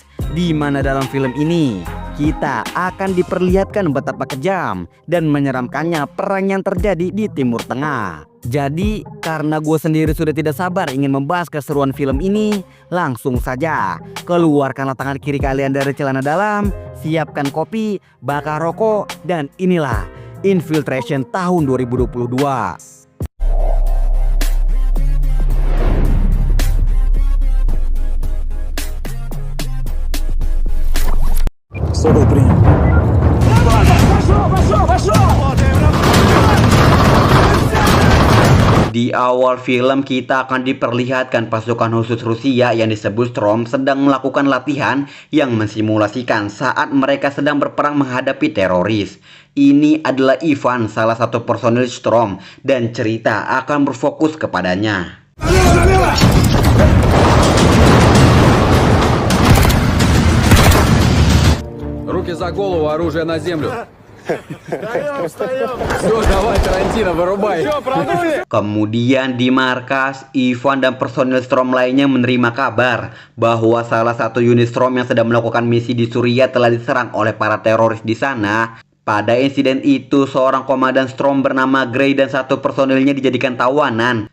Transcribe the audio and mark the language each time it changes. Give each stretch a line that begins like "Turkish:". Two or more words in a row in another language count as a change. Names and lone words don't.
Indonesian: Di mana dalam film ini kita akan diperlihatkan betapa kejam dan menyeramkannya perang yang terjadi di Timur Tengah. Jadi karena gue sendiri sudah tidak sabar ingin membahas keseruan film ini, langsung saja keluarkanlah tangan kiri kalian dari celana dalam, siapkan kopi, bakar rokok, dan inilah Infiltration tahun 2022.
Russian: Собол принят.
Indonesian: Di awal film kita akan diperlihatkan pasukan khusus Rusia yang disebut Storm sedang melakukan latihan yang mensimulasikan saat mereka sedang berperang menghadapi teroris. Ini adalah Ivan, salah satu personil Storm, dan cerita akan berfokus kepadanya.
Russian: Руки за голову, оружие на землю. Все, давай, Тарантино, вырубай.
Indonesian: Kemudian di markas, Ivan dan personil Storm lainnya menerima kabar bahwa salah satu unit Storm yang sedang melakukan misi di Suriah telah diserang oleh para teroris di sana. Pada insiden itu, seorang komandan Storm bernama Gray dan satu personilnya dijadikan tawanan.